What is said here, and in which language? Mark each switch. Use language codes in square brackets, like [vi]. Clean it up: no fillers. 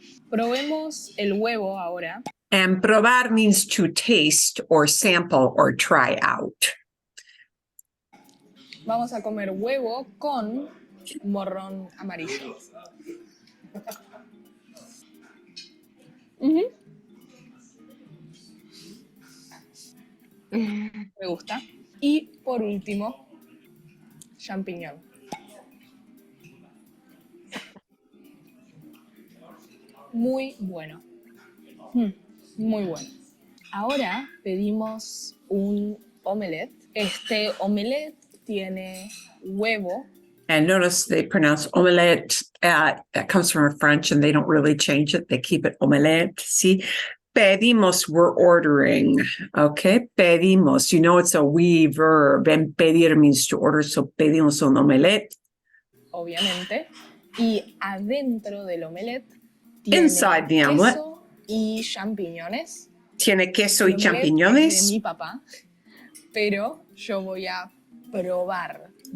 [es] Probemos el huevo ahora. [en] And probar means to taste or sample or try out. [es] Vamos a comer huevo con morrón amarillo. Me gusta. Y por último, champiñón. Muy bueno. Muy bueno. Ahora pedimos un omelette. Este omelette tiene huevo. [en] And notice they pronounce omelette. That comes from French and they don't really change it. They keep it omelette. See, pedimos, we're ordering. Okay, pedimos. It's a we verb. And pedir means to order. So pedimos un omelette. [es] Obviamente. Y adentro del omelette tiene [en] Inside the omelette. [es] Queso y champiñones. Tiene queso y El omelette champiñones. es de mi papá, pero yo voy a probar.